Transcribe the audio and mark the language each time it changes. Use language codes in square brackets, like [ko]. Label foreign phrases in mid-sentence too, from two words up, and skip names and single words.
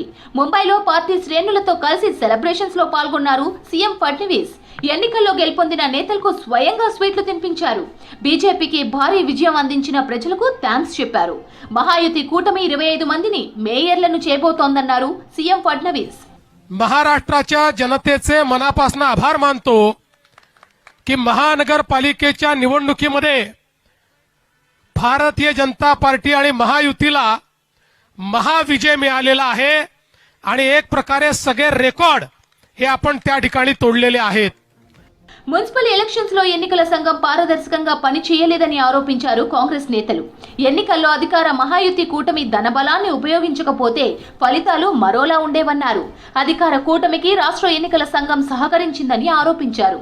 [te] ముంబైలో పార్టీ శ్రేణులతో కలిసి సెలబ్రేషన్స్ లో పాల్గొన్నారు సీఎం ఫడ్నవీస్. ఎన్నికల్లో గెలుపొందిన నేతలకు స్వయంగా స్వీట్లు తినిపించారు. బీజేపీకి భారీ విజయం అందించిన ప్రజలకు థ్యాంక్స్ చెప్పారు. మహాయుతి కూటమి 25 మందిని మేయర్లను చేయబోతోందన్నారు సీఎం फडणवीस. [mr] महाराष्ट्राच्या जनतेचे मनापासून आभार मानतो की महानगरपालिकेच्या निवडणुकीमध्ये भारतीय जनता पार्टी आणि महायुतीला महाविजय मिळालेला आहे आणि एक प्रकारे सगळे रेकॉर्ड हे आपण त्या ठिकाणी तोडलेले आहेत. [en] municipal elections [te] లో ఎన్నికల సంఘం పారదర్శకంగా పని చేయలేదని ఆరోపించారు కాంగ్రెస్ నేతలు. ఎన్నికల్లో అధికార మహాయుతి కూటమి ధనబలాన్ని ఉపయోగించకపోతే ఫలితాలు మరోలా ఉండేవన్నారు. అధికార కూటమికి రాష్ట్ర ఎన్నికల సంఘం సహకరించిందని ఆరోపించారు.